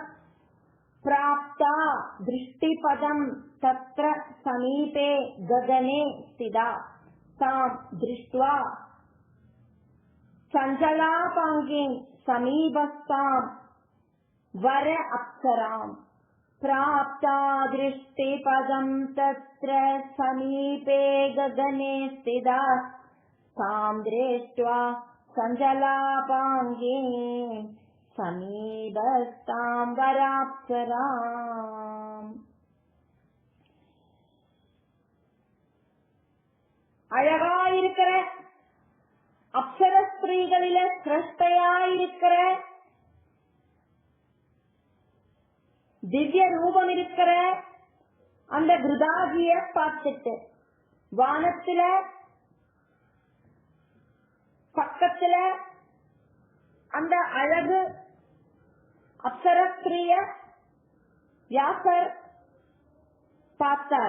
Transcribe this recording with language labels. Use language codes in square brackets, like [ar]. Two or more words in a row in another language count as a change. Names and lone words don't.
[sa] प्राप्ता दृष्टिपदं तत्र समीपे गगने स्थिता तां दृष्ट्वा चञ्चलापाङ्गे समीपस्थां वर अप्सराम्. प्राप्ता दृष्टिपदं तत्र समीपे गगने स्थिता तां दृष्ट्वा सञ्जलापाङ्गे समीपस्तां वराप्सराम्. [ta] அழகாயிருக்கிற அப்சர ஸ்திரீகளில சிரஷ்டையாயிருக்கிற திவ்ய ரூபம் இருக்கிற அந்த கிருதாஜிய பார்த்துட்டு வானத்துல பக்கத்துல அந்த அழகு அப்சரஸ்திரிய வியாசர் பார்த்தார்.